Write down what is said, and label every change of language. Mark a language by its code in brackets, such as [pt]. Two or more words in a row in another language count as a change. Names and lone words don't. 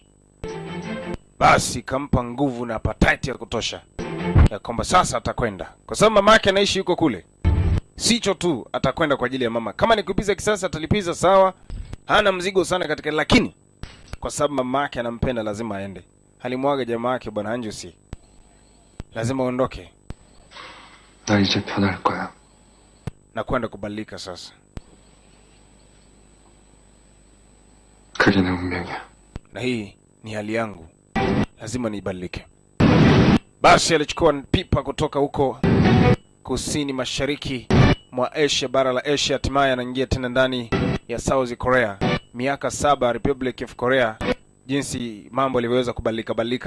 [sw] Basi kampa nguvu na appetite ya kutosha ya kwamba sasa atakwenda, kwa sababu mama yake anaishi yuko kule. Sicho tu, atakwenda kwa ajili ya mama. Kama ni kulipiza kisasi atalipiza, sawa, hana mzigo sana katika, lakini kwa sababu mama yake anampenda lazima aende. Alimwaga jamaa yake bwana Anjusi, lazima aondoke [ko] 나 이제 변할 거야. [sw] na kwenda kubadilika sasa. [ko] 그게 내 운명이야. [sw] Na hii ni hali yangu, lazima nibadilike. Basi alichukua pipa kutoka huko kusini mashariki mwa Asia, bara la Asia, hatimaye anaingia tena ndani ya South Korea. Miaka 7 Republic of Korea, jinsi mambo yalivyoweza kubadilika.